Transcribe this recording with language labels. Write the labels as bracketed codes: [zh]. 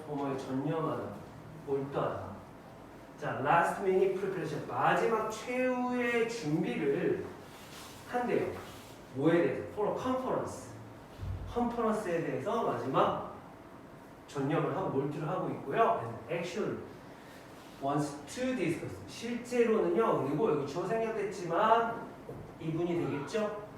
[ko] 뭐뭐에 전념하다 몰두하다. 자, [en] last minute preparation [ko] 마지막 최후의 준비를 한대요. 뭐에 대해서? [en] for a conference. [ko] 컨퍼런스에 대해서 마지막 전념을 하고 몰두를 하고 있고요. [en] and actually wants to discuss. [ko] 실제로는요. 그리고 여기 주어 생략됐지만 이분이 되겠죠?